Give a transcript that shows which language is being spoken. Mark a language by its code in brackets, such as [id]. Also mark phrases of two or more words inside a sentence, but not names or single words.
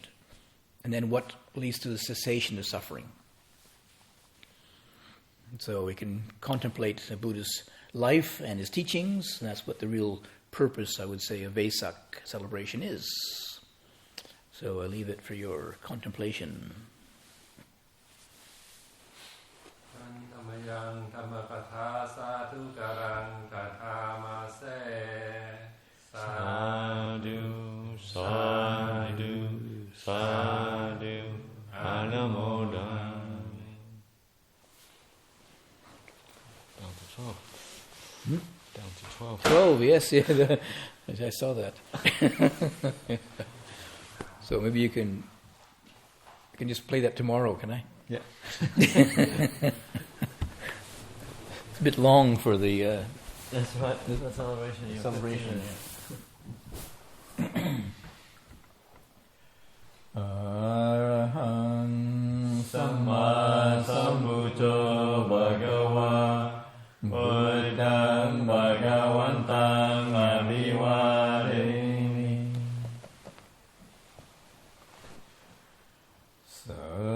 [en] And then what leads to the cessation of suffering? And so we can contemplate the Buddha's life and his teachings. And that's what the real purpose, I would say, of Vesak celebration is. So I leave it for your contemplation. [pi] Sadhu, sadhu, sadhu, anamodami. [en] Down to 12. Down to 12. 12, yes, yeah, I saw that. So maybe you can just play that tomorrow, can I? Yeah. It's a bit long for the... That's right, the celebration. Celebration. [pi] Arahang Samma Sambuddho Bhagava Buddhang Bhagavantang Abhivademi